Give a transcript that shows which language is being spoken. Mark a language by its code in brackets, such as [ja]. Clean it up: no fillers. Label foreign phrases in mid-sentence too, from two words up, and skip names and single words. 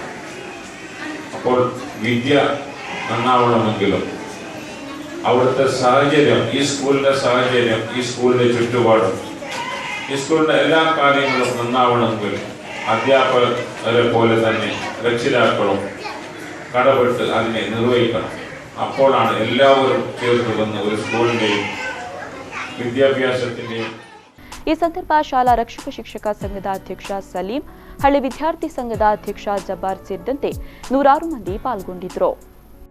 [ml] അപ്പോൾ വിദ്യ നന്നാവണമെങ്കിലും അവിടുത്തെ സാഹചര്യം, ഈ സ്കൂളിൻ്റെ സാഹചര്യം, ഈ സ്കൂളിൻ്റെ ചുറ്റുപാടും, ഈ സ്കൂളിൻ്റെ എല്ലാ കാര്യങ്ങളും നന്നാവണമെങ്കിൽ അധ്യാപകരെ പോലെ തന്നെ രക്ഷിതാക്കളും കടപെട്ട് അതിനെ നിർവഹിക്കണം. അപ്പോഴാണ് എല്ലാവരും ചേർത്ത് വന്ന് ഒരു സ്കൂളിൻ്റെയും വിദ്യാഭ്യാസത്തിൻ്റെയും. [kn] ಈ ಸಂದರ್ಭ ಶಾಲಾ ರಕ್ಷಕ ಶಿಕ್ಷಕ ಸಂಘದ ಅಧ್ಯಕ್ಷ ಸಲೀಂ, ಹಳ್ಳಿ ವಿದ್ಯಾರ್ಥಿ ಸಂಘದ ಅಧ್ಯಕ್ಷ ಜಬ್ಬಾರ್ ಸೇರಿದಂತೆ 106 ಮಂದಿ ಪಾಲ್ಗೊಂಡಿದ್ದರು.